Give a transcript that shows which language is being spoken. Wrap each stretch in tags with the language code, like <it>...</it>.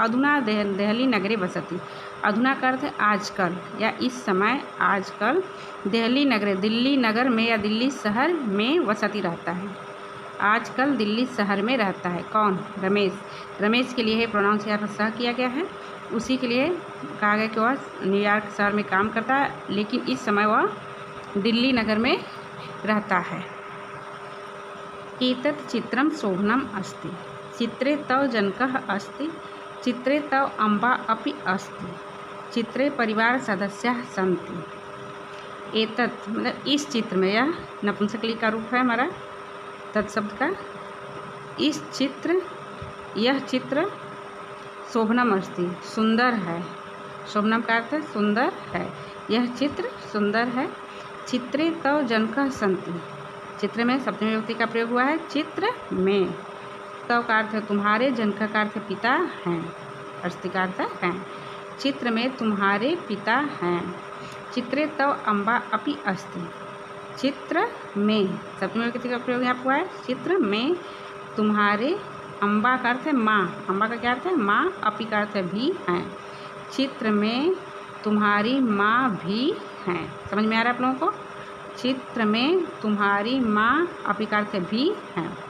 <sa>अधुना देहली नगरे बसति।</sa> <hi>अधुना का अर्थ है आजकल या इस समय, आजकल देहली नगरे, दिल्ली नगर में या दिल्ली शहर में वसति रहता है। आजकल दिल्ली शहर में रहता है। कौन? रमेश। रमेश के लिए है प्रोनाउंस यहाँ पर सह किया गया है, उसी के लिए कहा गया कि वह न्यूयॉर्क शहर में काम करता है, लेकिन इस समय वह दिल्ली नगर में रहता है।</hi> <sa>एतत् चित्रं शोभनम् अस्ति। चित्रे तव जनकः अस्ति। चित्रे तव अम्बा अपि अस्ति। चित्रे परिवार सदस्याः सन्ति।</sa> <hi>एतत् मतलब इस चित्र में, यह नपुंसकलिंग का रूप है हमारा तत्शब्द का। इस चित्र, यह चित्र शोभनम अस्ति, सुंदर है। शोभनम का अर्थ है सुंदर है। यह चित्र सुंदर है।</hi> <sa>चित्रे तव जनकः सन्ति।</sa> <hi>चित्र में सप्तमी विभक्ति का प्रयोग हुआ है। चित्र में, तव का अर्थ है तुम्हारे, जनकः का अर्थ है पिता हैं, अस्ति का अर्थ है। चित्र में तुम्हारे पिता हैं।</hi> <sa>चित्रे तव अम्बा अपि अस्ति।</sa> <hi>चित्र में सप्तमी विभक्ति का प्रयोग यहाँ हुआ है। चित्र में तुम्हारे, अम्बा का अर्थ है माँ, अम्बा का क्या अर्थ है? माँ। अपि का अर्थ है भी हैं। चित्र में तुम्हारी माँ भी हैं। समझ में आ रहा है आप लोगों को? चित्र में तुम्हारी माँ, अपि का अर्थ है भी हैं।</hi>